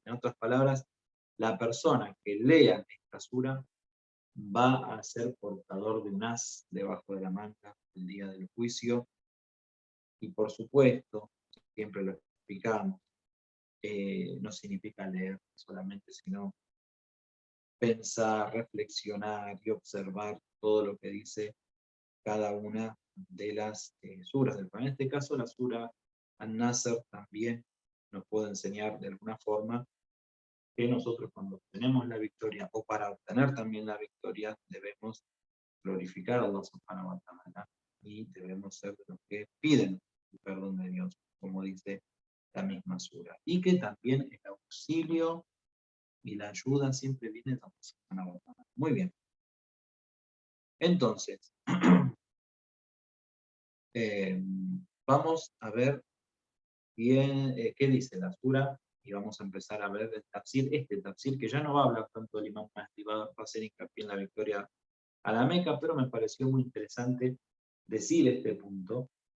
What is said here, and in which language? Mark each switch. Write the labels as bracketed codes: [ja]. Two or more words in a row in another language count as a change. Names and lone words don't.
[es] En otras palabras, la persona que lea esta sura va a ser portador de un as debajo de la manga el día del juicio, y por supuesto, siempre lo explicamos, no significa leer solamente, sino pensar, reflexionar y observar todo lo que dice cada una de las suras del Corán. En este caso, la sura An-Nasr también nos puede enseñar de alguna forma que nosotros cuando obtenemos la victoria, o para obtener también la victoria, debemos glorificar a Allah [ar] سبحانه وتعالى [es] y debemos ser de los que piden el perdón de Dios, como dice la misma sura. Y que también el auxilio y la ayuda siempre viene de Allah [ar] سبحانه وتعالى. [es] Muy bien. Entonces, vamos a ver bien qué dice la sura, y vamos a empezar a ver el tafsir, este tafsir que ya no va a hablar tanto del Imam Mahdi, va a hacer hincapié en la victoria a la Meca, pero me pareció muy interesante decir este punto,